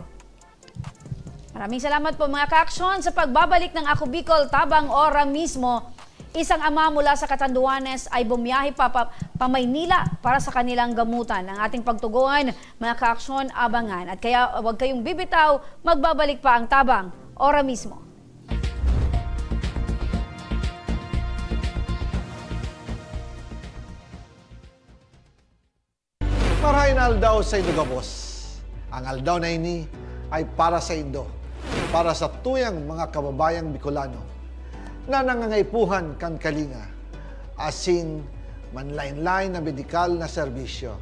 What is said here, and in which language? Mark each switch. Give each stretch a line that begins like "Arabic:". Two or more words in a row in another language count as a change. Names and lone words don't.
Filipino: Maraming salamat po mga ka-aksyon sa pagbabalik ng Ako Bicol Tabang Ora mismo. Isang ama mula sa Catanduanes ay bumiyahe pa Maynila para sa kanilang gamutan. Ang ating pagtuguan, mga ka-aksyon, abangan. At kaya huwag kayong bibitaw, magbabalik pa ang Tabang Ora mismo.
Bikol: Marahin aldaw sa Indo Gabos. Ang aldaw na ini ay para sa Indo, para sa tuyang mga kababayang Bicolano na nangangaipuhan kan kalinga, asin manlain-lain na medikal na serbisyo.